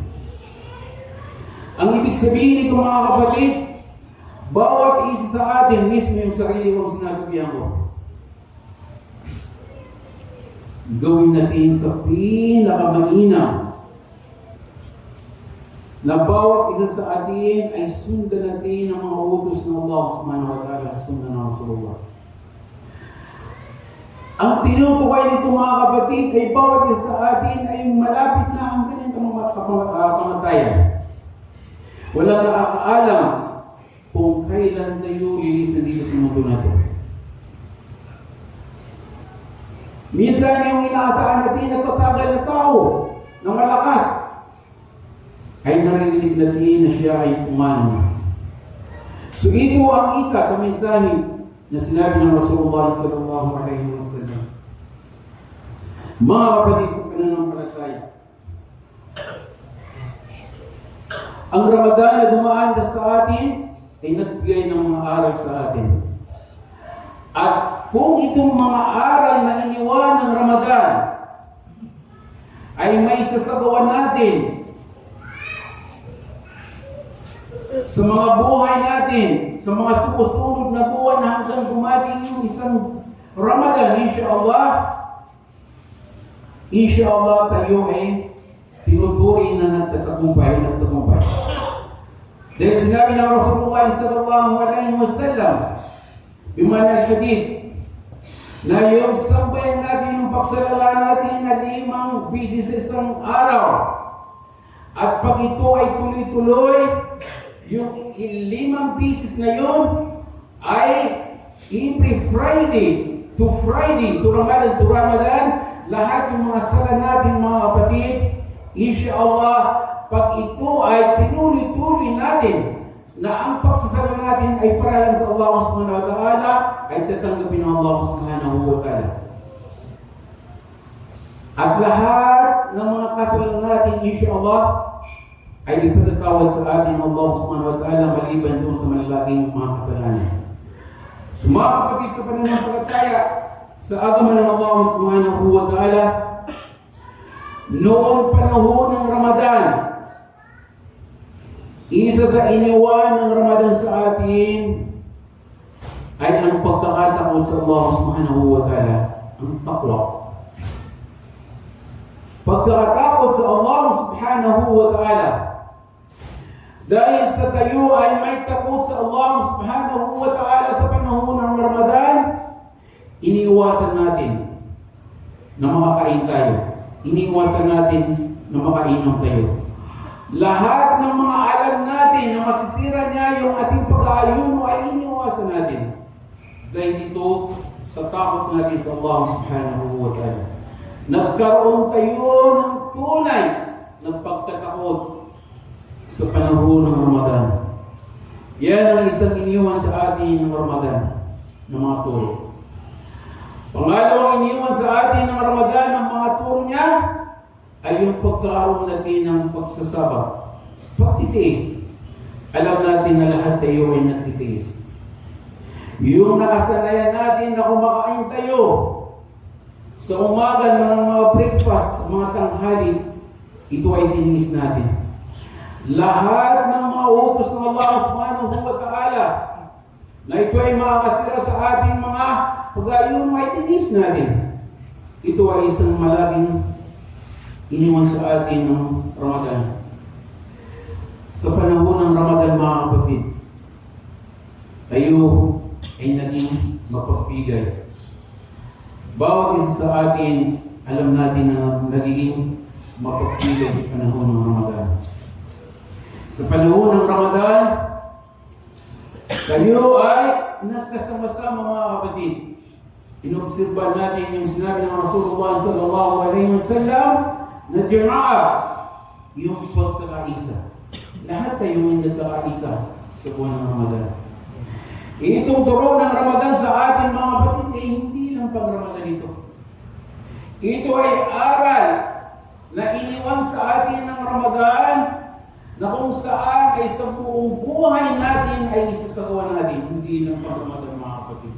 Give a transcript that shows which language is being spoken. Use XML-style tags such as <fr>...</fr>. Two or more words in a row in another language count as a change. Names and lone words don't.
<tl>Ang ibig sabihin nito mga kapatid, bawat isa sa atin, mismo yung sarili kong sinasabihan ko, gawin natin sa pinakamainam na bawat isa sa atin ay sundan natin ang mga utos ng Allah</tl> <ar>سبحانه وتعالى</ar> <tl>at sundan ng Rasulullah. Ang tinutukoy nito mga kapatid ay bawat isa sa atin ay malapit na ang kanyang kamatayan. Walang nakakaalam kung kailan tayo lilisan dito sa mundo natin. Minsan yung inaasahan natin na tatagal na tao na malakas ay narinig natin na siya ay umano. So ito ang isa sa mensahe na sinabi ng Rasulullah</tl> <ar>صلى الله عليه وسلم.</ar> <tl>Mga kapatid sa pananampalataya, ang Ramadan na dumaan sa atin ay nagbigay ng mga aral sa atin. At kung itong mga aral na iniwan ng Ramadan ay may sasagawa natin sa mga buhay natin, sa mga sumusunod na buwan hanggang dumating yung isang Ramadan, inshallah tayo ay tinuturi na nagtatagumpay. Dahil sinabi ng Rasulullah</tl> <ar>صلى الله عليه وسلم, بمعنى الحديث,</ar> <tl>na yung sabayan natin, yung pagsalala natin na 5 bisis sa isang araw. At pag ito ay tuloy-tuloy, yung 5 bisis na yun ay</tl> <en>every Friday to Ramadan,</en> <tl>lahat yung mga sala natin mga kapatid, inshallah, pag ito ay tinuloy-tuloy natin, na ang pagsasala natin ay para lang sa Allah</tl> <ar>سبحانه وتعالى,</ar> <tl>ay tatanggapin ng Allah</tl> <ar>سبحانه وتعالى.</ar> <tl>At lahat ng mga kasalanan natin, inshallah, ay ipatatawad sa atin ng Allah</tl> <ar>سبحانه وتعالى</ar> <tl>maliban doon sa malalaking mga kasalanan. Sumakapatid sa pananampalataya sa agaman ng Allah</tl> <ar>سبحانه وتعالى,</ar> <tl>noong panahon ng Ramadan, isa sa iniwan ng Ramadan sa atin ay ang pagkakatakot sa Allah</tl> <ar>سبحانه وتعالى,</ar> <tl>ang taqwa. Pagkakatakot sa Allah</tl> <ar>سبحانه وتعالى.</ar> <tl>Dahil sa tayo ay may takot sa Allah</tl> <ar>سبحانه وتعالى</ar> <tl>sa panahon ng Ramadan, iniiwasan natin na makakain tayo. Iniiwasan natin na makainom tayo. Lahat ng mga alam natin na masisira niya yung ating pag-aayuno ay iniiwasan natin. Dahil ito sa takot natin sa Allah</tl> <ar>سبحانه وتعالى.</ar> <tl>Nagkaroon tayo ng tunay na pagkatakot sa panahon ng Ramadan. Yan ang isang iniwan sa atin ng Ramadan ng mga turo. Pangalawang iniwan sa atin ng Ramadan ng mga turo niya ay yung pagkakaroon natin ng pagsasabak, pagtitiis. Alam natin na lahat tayo ay nagtitiis. Yung nakasanayan natin na kumakain tayo sa umaga ng mga breakfast, mga tanghali, ito ay tiniis natin. Lahat ng mga utos ng Allah</tl> <ar>سبحانه وتعالى</ar> <tl>na ito ay makakasira sa ating mga pag-ayuno ay tiniis natin. Ito ay isang malaking iniwan sa atin ng Ramadan. Sa panahon ng Ramadan mga kapatid, tayo ay naging mapagpigay. Bawat isa sa atin, alam natin na nagiging mapagpigay sa panahon ng Ramadan. Sa panahon ng Ramadan, tayo ay nagkasama-sama mga kapatid. Inobserban natin yung sinabi ng Rasulullah</tl> <ar>صلى الله عليه وسلم</ar> <tl>na jama'a, yung pagkakaisa. Lahat tayo ay nagkakaisa sa buwan ng Ramadan. Itong turo ng Ramadan sa atin mga kapatid ay hindi lang pang Ramadan ito. Ito ay aral na iniwan sa atin ng Ramadan na kung saan ay sa buong buhay natin ay isasagawa natin, hindi lang pang Ramadan mga kapatid.</tl>